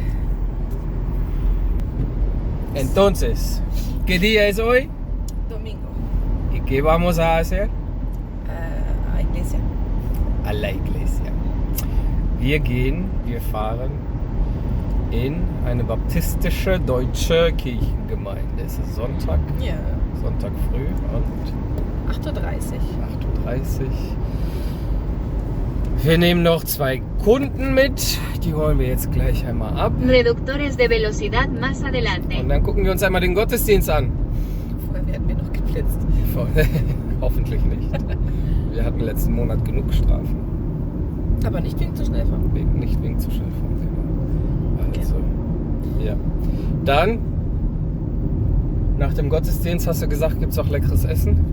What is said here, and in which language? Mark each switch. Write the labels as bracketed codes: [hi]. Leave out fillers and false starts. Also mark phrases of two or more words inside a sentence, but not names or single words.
[es] Entonces, ¿qué día es hoy? Domingo. ¿Y qué vamos a hacer? A iglesia. A la iglesia. [de] Wir fahren in eine baptistische deutsche Kirchengemeinde. Es ist Sonntag, Ja. Sonntag früh und 8:30 Uhr. 8:30 Uhr. Wir nehmen noch 2 Kunden mit, die holen wir jetzt gleich einmal ab. [es] Reductores de velocidad más adelante. [de] Und dann gucken wir uns einmal den Gottesdienst an. Vorher werden wir noch geblitzt. Hoffentlich nicht. Wir hatten letzten Monat genug Strafen. Aber nicht wegen zu schnell fahren. Nicht wegen zu schnell fahren, genau. Also, ja. Dann, nach dem Gottesdienst hast du gesagt, gibt es auch leckeres Essen.